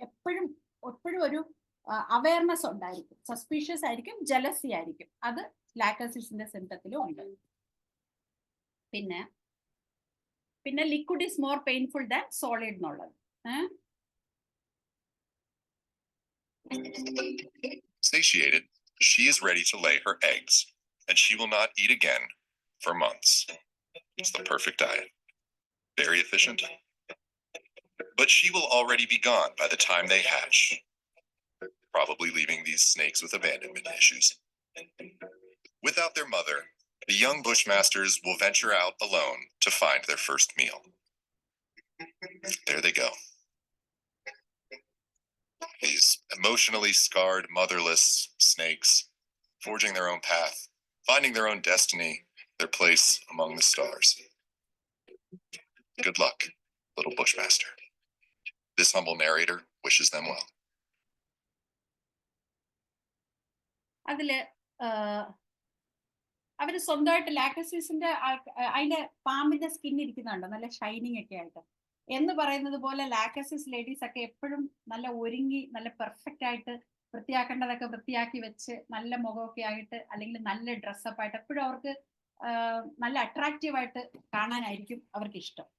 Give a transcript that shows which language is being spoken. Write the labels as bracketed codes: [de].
[ml] എപ്പോഴും ഒരു അവയർനെസ് ഉണ്ടായിരിക്കും. സസ്പീഷ്യസ് ആയിരിക്കും, ജലസി ആയിരിക്കും. അത് ലാക്കസിസിന്റെ സിംറ്റത്തിലും ഉണ്ട്. പിന്നെ [en] liquid is more painful than solid [ml] എന്നുള്ളത്. [en] Satiated, she is ready to lay her eggs, and she will not eat again for months. It's the perfect diet. Very efficient. But she will already be gone by the time they hatch, probably leaving these snakes with abandonment issues. Without their mother, the young bushmasters will venture out alone to find their first meal. There they go. These emotionally scarred, motherless snakes, forging their own path, finding their own destiny, their place among the stars. Good luck, little bushmaster. This humble narrator wishes them well. [ml] അതില് അവര് സ്വന്തമായിട്ട് ലാക്കസിസിന്റെ അതിന്റെ പാമ്പിന്റെ skin ഇരിക്കുന്നുണ്ടോ, നല്ല shining ഒക്കെ ആയിട്ട് എന്ന് പറയുന്നത് പോലെ ലാക്കസിസ് ലേഡീസ് ഒക്കെ എപ്പോഴും നല്ല ഒരുങ്ങി, നല്ല പെർഫെക്റ്റ് ആയിട്ട്, വൃത്തിയാക്കേണ്ടതൊക്കെ വൃത്തിയാക്കി വെച്ച്, നല്ല മുഖമൊക്കെ ആയിട്ട്, അല്ലെങ്കിൽ നല്ല ഡ്രസ്സപ്പ് ആയിട്ട് എപ്പോഴും അവർക്ക് നല്ല അട്രാക്റ്റീവ് ആയിട്ട് കാണാനായിരിക്കും അവർക്ക് ഇഷ്ടം.